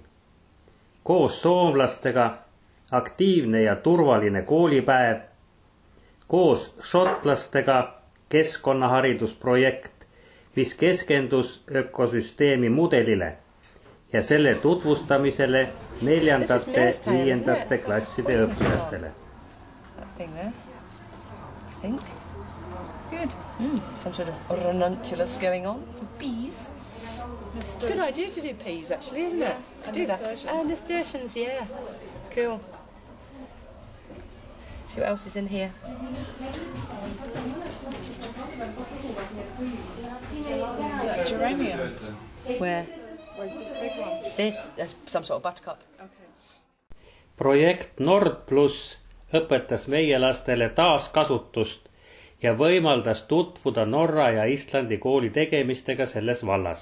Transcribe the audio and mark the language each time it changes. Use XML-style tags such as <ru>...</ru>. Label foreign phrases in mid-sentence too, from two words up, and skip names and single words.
<et>Koos soomlastega aktiivne ja turvaline koolipäev, koos šotlastega keskkonnaharidusprojekt, mis keskendus ökosüsteemi mudelile ja selle tutvustamisele 4. ja 5. klasside õpilastele.</et> <en>Good. Some sort of ranunculus going on, some bees. It's a good idea to do peas, actually, isn't it? Do that. Nasturtiums, yeah. Cool. See what else is in here. Is that geranium? Where? Where's this big one? There's some sort of buttercup. Okay.</en> <et>Projekt Nord Plus õpetas meie lastele taaskasutust ja võimaldas tutvuda Norra ja Islandi kooli tegemistega selles vallas.</et>